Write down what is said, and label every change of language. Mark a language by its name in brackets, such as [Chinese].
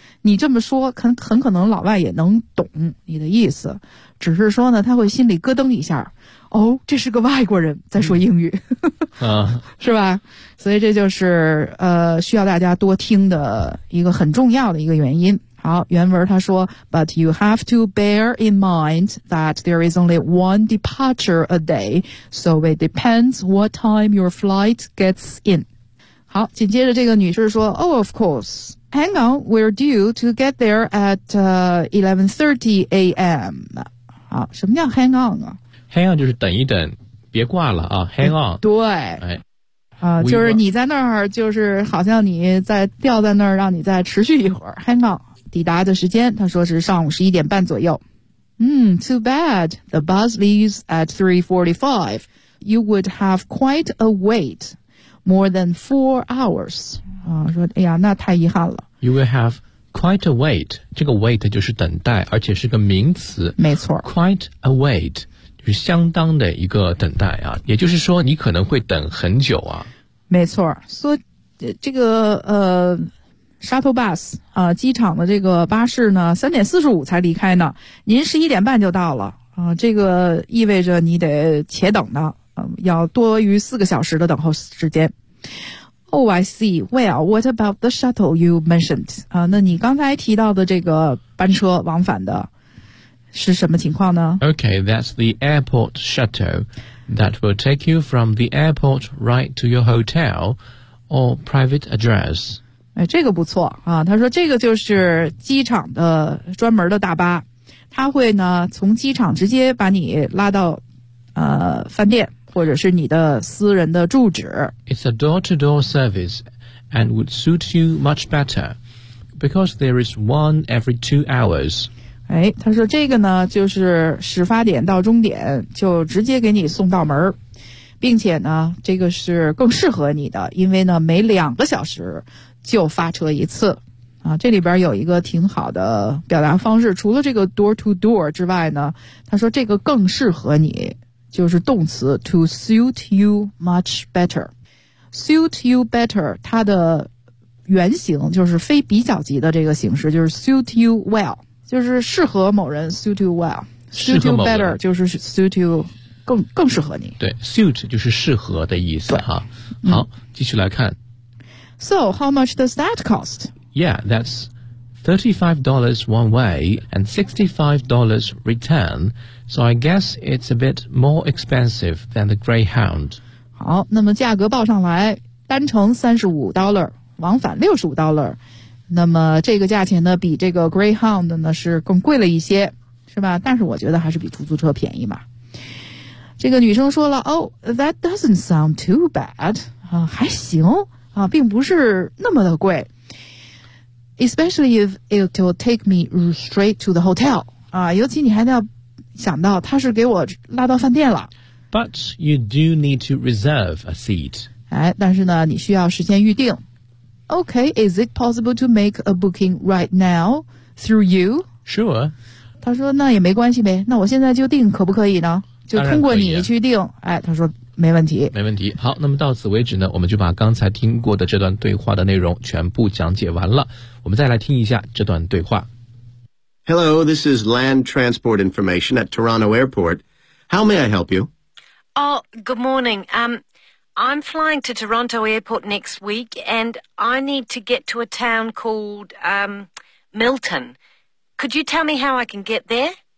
[Chinese] 你这么说，很可能老外也能懂你的意思，只是说呢，他会心里咯噔一下，哦，这是个外国人在说英语，嗯、是吧？所以这就是需要大家多听的一个很重要的一个原因。好，原文他说 [English] ,But you have to bear in mind that there is only one departure a day, so it depends what time your flight gets in. [Chinese] 好，紧接着这个女士说 [English] ,Oh, of course, hang on, we're due to get there at 11:30 a.m. [Chinese] 好，什么叫 hang on 啊 ?Hang on 就是等一等，别挂了啊 ,hang on.、嗯、对。哎就是你在那儿，就是好像你在吊在那儿，让你再持续一会儿 ,hang on。抵达的时间他说是上午11:30左右。 [English] 嗯 ,too bad, the bus leaves at 3:45. You would have quite a wait, more than 4 hours.、 [Chinese] 说哎呀那太遗憾了。 [English] You will have quite a wait, [Chinese] 这个 wait 就是等待，而且是个名词。没错。 [English] Quite a wait, [Chinese] 就是相当的一个等待啊，也就是说你可能会等很久啊。没错。所以这个Shuttle bus, 机场的这个巴士呢 ,3:45才离开呢。您11:30就到了。这个意味着你得且等呢，要多于4个小时的等候时间。 [English] Oh, I see. Well, what about the shuttle you mentioned? [Chinese] 那你刚才提到的这个班车往返的是什么情况呢 [English] ?Okay, that's the airport shuttle that will take you from the airport right to your hotel or private address. [Chinese] 哎，这个不错啊！他说这个就是机场的专门的大巴，他会呢从机场直接把你拉到饭店或者是你的私人的住址。 [English] It's a door-to-door service and would suit you much better because there is one every 2 hours. [Chinese] 哎，他说这个呢就是始发点到终点就直接给你送到门。并且呢这个是更适合你的，因为呢每2个小时就发车一次啊。这里边有一个挺好的表达方式，除了这个 door to door 之外呢，他说这个更适合你，就是动词 [English] to suit you much better。 [Chinese] suit you better 它的原型就是非比较级的这个形式，就是 suit you well， 就是适合某人 suit you well， suit you better 就是 suit you更适合你。对 ，suit 就是适合的意思哈。好，继续来看。 [English] So how much does that cost? Yeah, that's $35 one way and $65 return. So I guess it's a bit more expensive than the Greyhound. [Chinese] 好，那么价格报上来，单程$35，往返$65。那么这个价钱呢，比这个 Greyhound 呢是更贵了一些，是吧？但是我觉得还是比出租车便宜嘛。这个女生说了 , [English] Oh, that doesn't sound too bad, [Chinese] 还行啊，并不是那么的贵。 [English] Especially if it will take me straight to the hotel, [Chinese] 尤其你还要想到她是给我拉到饭店了。 [English] But you do need to reserve a seat. [Chinese] 哎，但是呢你需要事先预定。 [English] Okay, is it possible to make a booking right now through you? Sure. [Chinese] 她说那也没关系呗，那我现在就定可不可以呢？就通过你去定、啊、哎，他说没问题，没问题。好，那么到此为止呢，我们就把刚才听过的这段对话的内容全部讲解完了。我们再来听一下这段对话。 [English] Hello, this is Land Transport Information at Toronto Airport. How may I help you? Oh, good morning. I'm flying to Toronto Airport next week, and I need to get to a town called Milton. Could you tell me how I can get there?